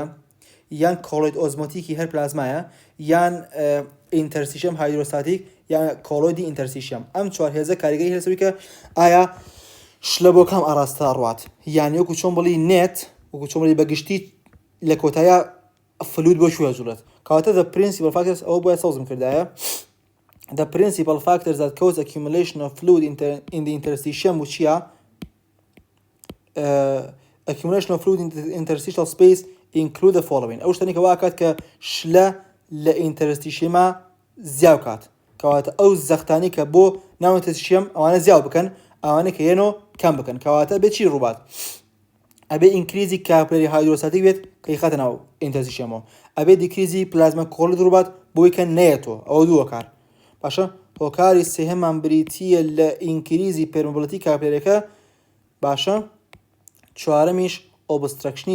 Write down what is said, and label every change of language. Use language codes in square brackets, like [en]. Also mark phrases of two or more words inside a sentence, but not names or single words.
[ckb] یان [en] colloid osmotic [ckb] هەر پلازمایە یان [en] interstitium hydrostatic [ckb] یان [en] colloid interstitium [ckb] ئەم چوار هێزە کاریگەری هەرسەویکە ئایا شلە بۆ کام ئاراستا ڕوات یانی وەکو چۆن بڵی نێت وەکو چۆن بڵی بەگشتی لە کۆتایە فلوید بۆ شوێ جوڵێت کەواتە [en] the principal factors [ckb] ئەوە بۆیە سەوزم کردایە [en] the principal factors that cause accumulation of fluid in the interstitium [ckb] وچیە [en] accumulation of fluid in the interstitial space include the following [ckb] ئەو شتانی کە واکات کە شلە لە ئینتەرستیشەما زیاو کات کەواتە ئەو زەختانی کە بۆ ناو ئینتەرستیشەم ئەوانە زیاو بکەن ئەوانە کە هێنۆ کەم بکەن کەواتە بێ چی ڕووبات ئەبێ [en] increased capillary hydrostatic [ckb] بێت کە خاتە ناو ئینتەرستیشەمەوە ئەبێ [en] decreased plasma colloid [ckb] ڕووبات بۆی کە نەیەتۆ ئەوە دووە کار باشە هۆکاری سێهەمان بریتیە لە [en] increased permeability [ckb] کاپلەرەکە باشە چوارەمیش ئۆبستراکشنی